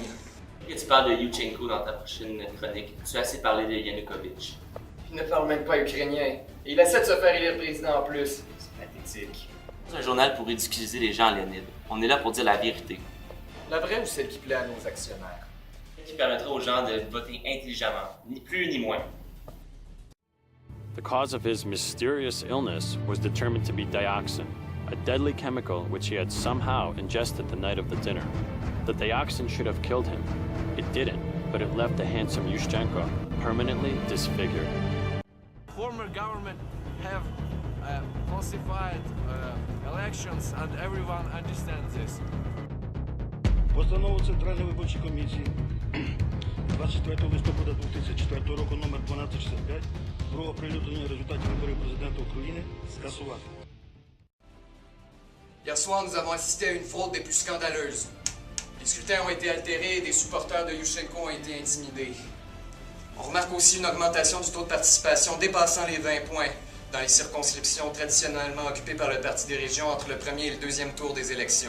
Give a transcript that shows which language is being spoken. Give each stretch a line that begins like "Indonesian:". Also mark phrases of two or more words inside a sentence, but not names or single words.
French: Tu parles de Yushchenko dans ta prochaine chronique. Tu as assez parlé de Yanukovych. Il ne parle même pas ukrainien. Et il essaie de se faire élire président en plus. C'est pathétique. C'est un journal pour ridiculiser les gens, Léonid. On est là pour dire la vérité. La vraie ou celle qui plaît à nos actionnaires? Celle qui permettra aux gens de voter intelligemment. Ni plus ni moins.
English: The cause of his mysterious illness was determined to be dioxin, a deadly chemical which he had somehow ingested the night of the dinner. The dioxin should have killed him. It didn't, but it left the handsome Yushchenko permanently disfigured. Former government have falsified elections and everyone understands this.
Ukrainian: Постанову Центральної виборчої комісії 24 листопада 2004 року номер 1265 про оприлюднення результатів виборів президента України скасувати.
French: Hier soir, nous avons assisté à une fraude des plus scandaleuses. Les scrutins ont été altérés et des supporters de Yushchenko ont été intimidés. On remarque aussi une augmentation du taux de participation dépassant les 20 points dans les circonscriptions traditionnellement occupées par le Parti des régions entre le premier et le deuxième tour des élections.